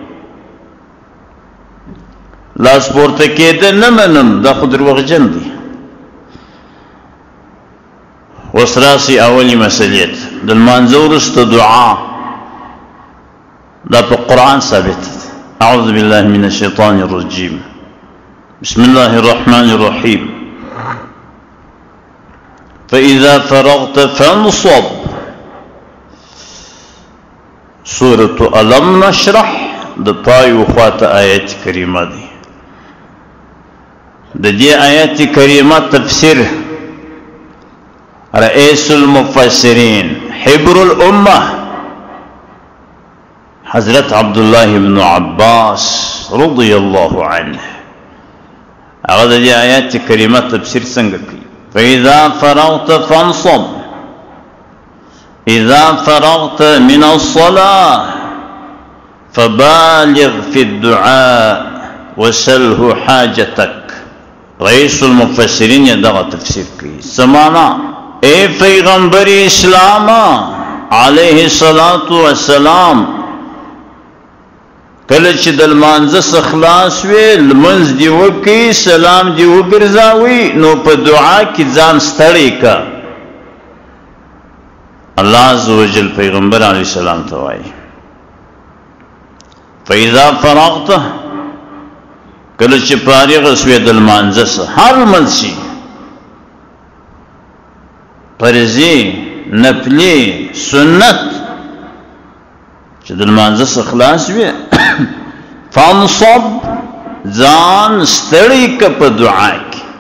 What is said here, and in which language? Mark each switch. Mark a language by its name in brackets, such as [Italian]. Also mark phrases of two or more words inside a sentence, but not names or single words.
[Pashto] لاس پورته کېده نه منم دا خو دروغجن دی. اوس راسي اولی مسلې ته. د لمانځه وروسته دعا دا په قرآن ثابت ده. [Arabic] أعوذ بالله من الشيطان الرجيم. بسم الله الرحمن الرحيم. فإذا فرغت فانصب [Pashto] سورة علم نشرح د پایو خواته آیت کریمه دی. د دې آیت کریمه تفسیر [Arabic] رئیس المفسرین حبر الامه [Pashto] حضرت عبدالله بن عباس [Arabic] رضی الله عنه [Pashto] هغه د دې آیت کریمه تفسیر څنګه کوي؟ [Arabic] فإذا فرغت فانصب إذا فرغت من الصلاة فبالغ في الدعاء وسله حاجتك. [Pashto] رئیس المفسرین یې دغه تفسیر کوي. سمانا اے پیغمبر اسلام [Arabic] علیه الصلاة والسلام [Pashto] کله چې د لمانځه څخه خلاص وې لمونځ دې وکړي سلام دې وګرځاوي نو په دعا کې ځان ستړی کا. الله عزوجل پیغمبر [Arabic] علیه السلام [Pashto] ته وایي [Arabic] فإذا فرغت [Pashto] کله چې فارغ شوې د لمانځه څخه هر لمونځ شي فرضي نفلي سنت چې د لمانځه څخه خلاص وي فانصب ځان ستړی که په دعا کې.